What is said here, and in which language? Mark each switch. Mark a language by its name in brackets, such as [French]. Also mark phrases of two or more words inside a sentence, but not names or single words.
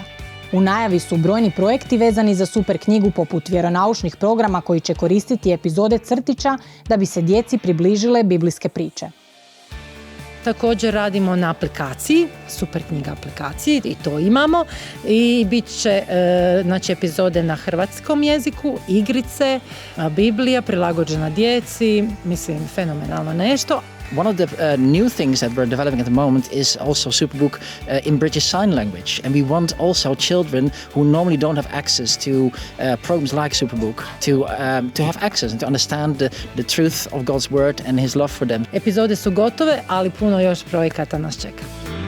[Croatian] U najavi su brojni projekti vezani za super knjigu poput vjeronaučnih programa koji će koristiti epizode crtića da bi se djeci približile biblijske priče. Također radimo na aplikaciji, super knjiga aplikaciji i to imamo i bit će epizode na hrvatskom jeziku, igrice, Biblija prilagođena djeci, mislim fenomenalno nešto. [English] One of the new things that we're developing at the moment is also Superbook in British Sign Language. And we want also children who normally don't have access to programs like Superbook to have access and to understand the truth of God's word and His love for them. [Croatian] Epizode su gotove, ali puno još projekata nas čeka.